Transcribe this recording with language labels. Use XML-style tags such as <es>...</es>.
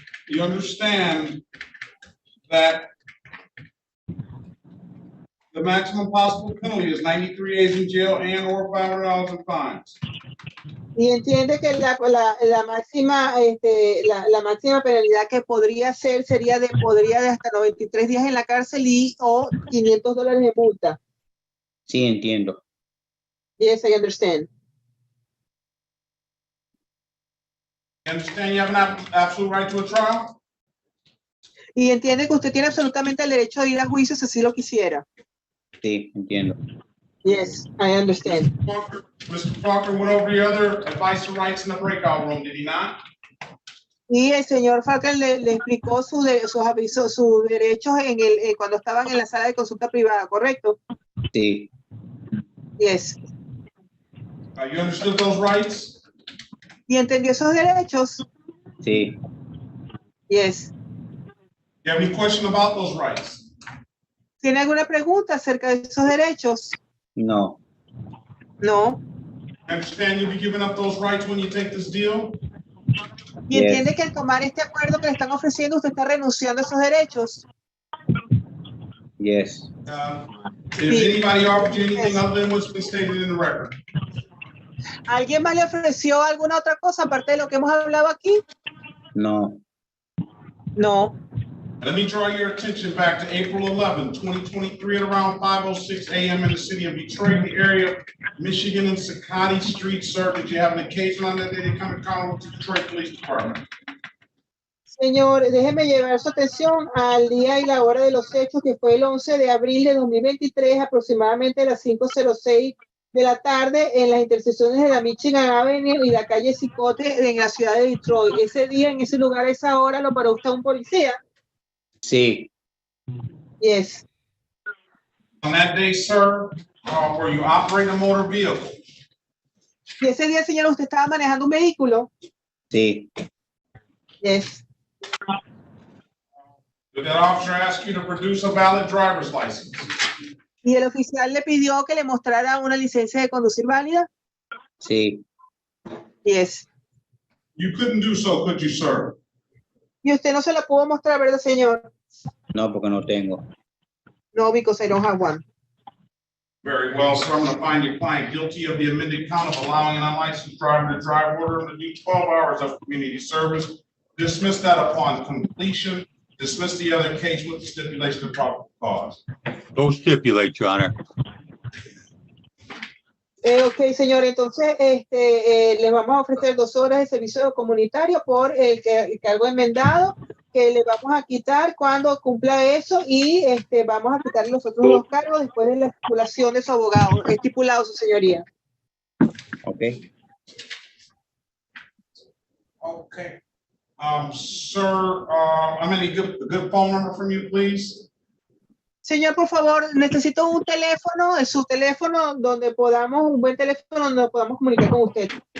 <en>You understand that the maximum possible penalty is 93 days in jail and or $500 in fines.</en> <es>Y entiende que la máxima la máxima penalidad que podría ser sería de hasta 93 días en la cárcel y o $500 de multa. Sí, entiendo.</es> <en>Yes, I understand. You understand you have an absolute right to a trial?</en> <es>Y entiende que usted tiene absolutamente el derecho de ir a juicio si así lo quisiera. Sí, entiendo.</es> <en>Yes, I understand. Mr. Falker went over your other advice and rights in the breakout room, did he not?</en> <es>Y el señor Falker le explicó sus avisos, sus derechos cuando estaban en la sala de consulta privada, ¿correcto? Sí.</es> <en>Yes. You understood those rights?</en> <es>¿Y entendió esos derechos? Sí.</es> <en>Yes. You have any question about those rights?</en> <es>¿Tiene alguna pregunta acerca de esos derechos? No.</es> <en>No. Understand you'll be giving up those rights when you take this deal?</en> <es>Y entiende que al tomar este acuerdo que le están ofreciendo, usted está renunciando a esos derechos.</es> <en>Yes. Has anybody offered you anything other than what's been stated in the record?</en> <es>¿Alguien más le ofreció alguna otra cosa aparte de lo que hemos hablado aquí? No.</es> <en>No. Let me draw your attention back to April 11, 2023 at around 5:06 a.m. in the city of Detroit, the area, Michigan and Sakati Street, sir. Did you have an occasion on that day to come in contact with the Detroit Police Department?</en> <es>Señor, déjeme llevar su atención al día y la hora de los hechos, que fue el 11 de abril de 2023, aproximadamente a las 5:06 de la tarde, en las intersecciones de la Michigan Avenue y la calle Cicote en la ciudad de Detroit. Ese día, en ese lugar, a esa hora, ¿lo paró usted un policía? Sí.</es> <en>Yes. On that day, sir, were you operating a motor vehicle?</en> <es>Y ese día, señor, ¿usted estaba manejando un vehículo? Sí.</es> <en>Yes. Did that officer ask you to produce a valid driver's license?</en> <es>¿Y el oficial le pidió que le mostrara una licencia de conducir válida? Sí.</es> <en>Yes. You couldn't do so, could you, sir?</en> <es>Y usted no se la pudo mostrar, ¿verdad, señor? No, porque no tengo.</es> <en>No, because I don't have one. Very well, sir. I'm going to find your client guilty of the amended count of allowing an unlicensed driver to drive, order him to do 12 hours of community service. Dismiss that upon completion. Dismiss the other case with the stipulation of probable cause. Don't stipulate, Your Honor.</en> <es>Ok, señor, entonces les vamos a ofrecer 2 horas de servicio comunitario por el cargo enmendado, que le vamos a quitar cuando cumpla eso, y vamos a quitar los otros 2 cargos después de la estipulación de su abogado, estipulado, su señoría. Ok.</es> <en>Okay. Sir, I'm going to get a good phone number from you, please.</en> <es>Señor, por favor, necesito un teléfono, su teléfono, donde podamos, un buen teléfono donde podamos comunicar con usted.</es>